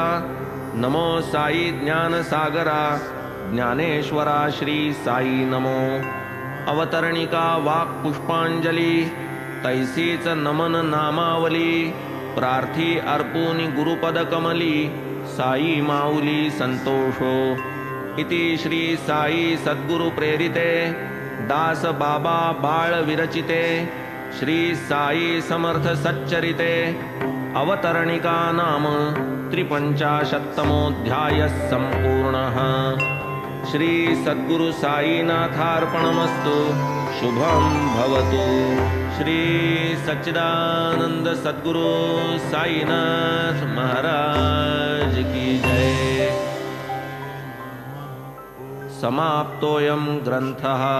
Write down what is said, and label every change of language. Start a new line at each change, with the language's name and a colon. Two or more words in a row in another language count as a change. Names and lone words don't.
Marathi: नमो साई ज्ञानसागरा ज्ञानेश्वरा श्री साई नमो अवतरणिका वाक् पुष्पांजली तैसीच नमन नामावली प्रार्थी अर्पुनी गुरुपद कमली साई माऊली संतोषो
Sanskrit: इति श्री साई सद्गुरु प्रेरिते दास बाबा बाळ विरचिते श्री साई समर्थ सच्चरिते अवतरणिका नाम 53तमोऽध्यायः सम्पूर्णः। श्री सद्गुरु साईनाथार्पणमस्तु। शुभं भवतु।
Hindi: श्री सच्चिदानंद सद्गुरु साईनाथ महाराज की जय।
Sanskrit: समाप्तोऽयं ग्रन्थः।